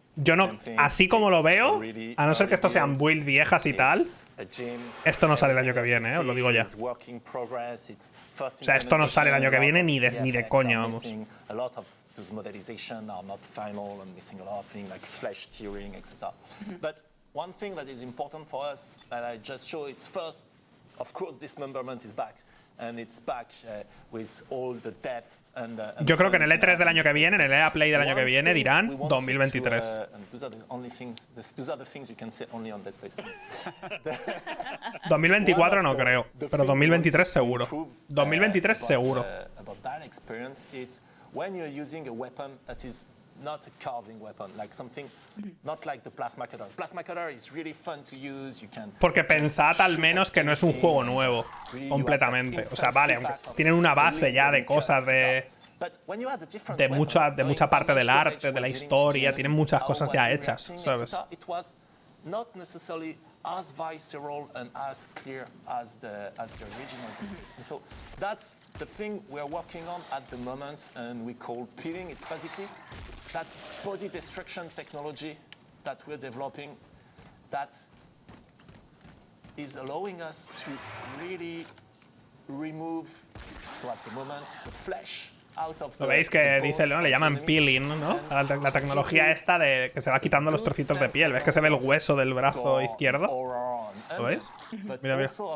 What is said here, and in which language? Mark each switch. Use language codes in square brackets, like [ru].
[es] Yo no, así como lo veo, a no ser que esto sean builds viejas y tal, esto no sale el año que viene, os lo digo ya. O sea, esto no sale el año que viene ni de coña, vamos. [en] Those modelizations are not final and missing a lot of things like flesh tearing, etc. But one thing that is important for us that I just show, it's first, of course, dismemberment is back. And it's back with all the depth and [es] yo creo que en el E3 del año que viene, en el EA Play del año que viene, dirán 2023. [en] Those are the things you can say only on Dead Space. [es] 2024 no creo, pero 2023 seguro. 2023 seguro. [en] About that experience, it's when you're using a weapon that is not a carving weapon, like something not like the plasma cutter. Plasma cutter is really fun to use. You can. [es] Porque pensad al menos que no es un juego nuevo, completamente. O sea, vale, aunque tienen una base ya de cosas de mucha parte del arte, de la historia, tienen muchas cosas ya hechas, ¿sabes? [en] Not necessarily as visceral and as clear as the original. And so that's the thing we're working on at the moment, and we call peeling. It's basically that body destruction technology that we're developing that is allowing us to really remove, so at the moment, the flesh. [es] Lo veis que dice, ¿no? Le llaman peeling, ¿no? La tecnología esta de que se va quitando los trocitos de piel. ¿Ves que se ve el hueso del brazo izquierdo? ¿Lo veis? Mira, mira.